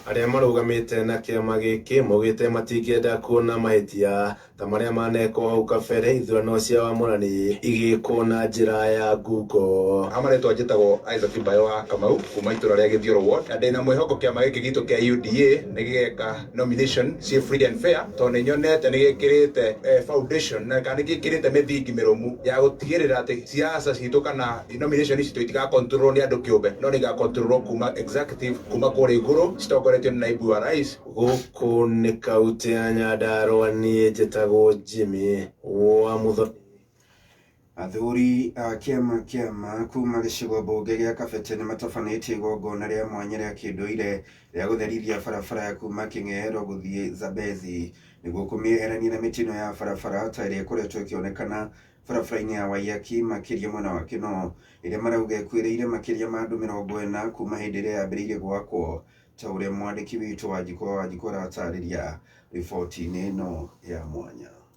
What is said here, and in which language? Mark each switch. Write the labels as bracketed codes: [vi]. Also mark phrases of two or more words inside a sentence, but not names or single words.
[ki] Arĩa marũgamĩte na kĩama gĩkĩ maugĩte matingĩenda kuona mahĩtia ta marĩa manekwo hau kabere ithurano cia wamũrani igĩkwo na njĩra ya ngungo. Amaretwo njĩtagwo Isaac Bayo wa Kamau kuma itũra rĩa Gĩthiũrũ ward, na ndĩna mwĩhoko kĩama gĩkĩ gitũ kĩa UDA nĩ gĩgeka nomination cia [en] free and fair, [ki] tondũ nĩ nyonete nĩ gĩkĩrĩte foundation na kana nĩ gĩkĩrĩte mĩthingi mĩrũmu ya gũtigĩrĩra atĩ siasa citũ kana nomination citũ itigakontrolwo nĩ andũ kĩũmbe, no nĩ igakontrolwo kuma executive kuma kũrĩa igũrũ citongoretio nĩ naibu wa rais. Gũkũ nĩ kaunti ya Nyandarua, niĩ njĩtagwo Jimmy wa Muthoni. Athuri a kĩama kuma gĩcigo mbunge gĩa Kabete nĩ matabanĩtie igongona rĩa mwanya rĩa kĩndũire rĩa gũtherithia barabara ya kuma Kĩng'ero gũthiĩ Zambezi nĩguo kũmĩeherania na mĩtino ya barabara ta ĩrĩa ĩkoretwo ĩkĩonekana barabara-inĩ ya Waiyaki makĩria mwena wa Kĩno, ĩrĩa marauga ĩkuĩrĩire makĩria ma andũ 40 kuma hĩndĩ ĩrĩa yambĩrĩirie gwakwo, ta ũrĩa mwandĩki witũ wa Wanjikũ aratarĩria riboti-inĩ ĩno ya mwanya.